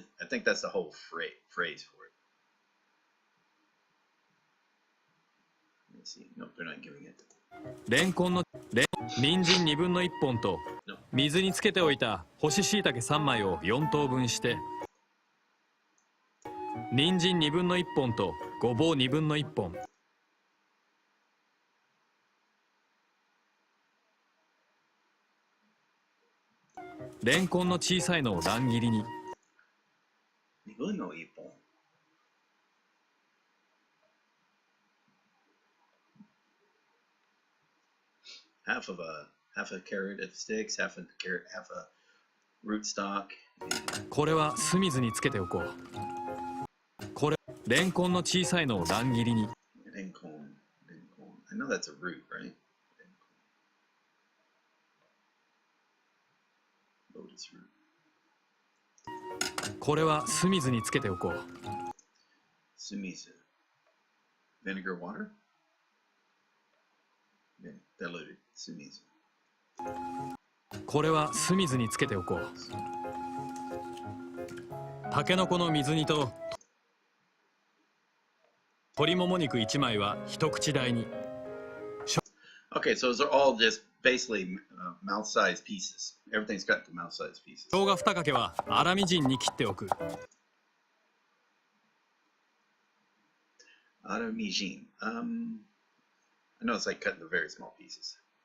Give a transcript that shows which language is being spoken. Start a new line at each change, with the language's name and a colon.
English: I think that's the whole phrase for it. Let's see. Nope, they're not giving it.
Japanese: レンコンの人参2分の1本と水につけておいた干し椎茸3枚を4等分して、人参2分の1本とごぼう2分の1本。レンコンの小さいのを乱切りに。 2分の1本。
English: half a carrot of sticks, half a carrot, half a rootstock.
Japanese: これは酢水につけておこう。これレンコンの小さいのを乱切りに。 Renkon.
English: I know that's a root, right? Lotus root.
Japanese: これは酢水につけておこう。
English: Sumizu. Vinegar water? Diluted. Sumizu.
Japanese: これは酢水につけておこう。タケノコの水煮と鶏もも肉1枚は一口大に。
English: Okay, so those are all just basically mouth-sized pieces. Everything's got the mouth-sized pieces.
Japanese: 生姜2かけは粗みじんに切っておく。 Aramijin.
English: I know it's like cutting the very small pieces.